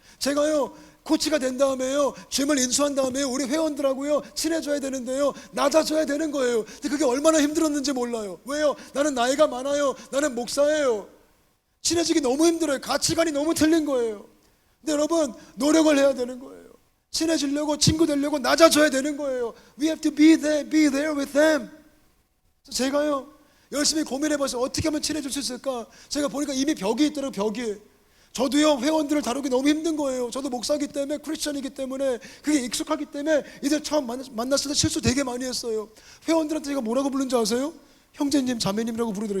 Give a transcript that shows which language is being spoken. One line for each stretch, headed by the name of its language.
Korean: 제가요, 코치가 된 다음에요, 짐을 인수한 다음에요, 우리 회원들하고요 친해져야 되는데요, 낮아져야 되는 거예요. 근데 그게 얼마나 힘들었는지 몰라요. 왜요? 나는 나이가 많아요. 나는 목사예요. 친해지기 너무 힘들어요. 가치관이 너무 틀린 거예요. 근데 여러분 노력을 해야 되는 거예요. 친해지려고, 친구 되려고 낮아져야 되는 거예요.
English: We have to be there with them.
Korean: 제가요 열심히 고민해봐서 어떻게 하면 친해질 수 있을까? 제가 보니까 이미 벽이 있더라고요. 벽이. 저도요, 회원들을 다루기 너무 힘든 거예요. 저도 목사기 때문에, 크리스천이기 때문에, 그게 익숙하기 때문에 이들 처음 만났을 때 실수 되게 많이 했어요. 회원들한테 제가 뭐라고 부르는지 아세요? 형제님, 자매님이라고 부르더라고요.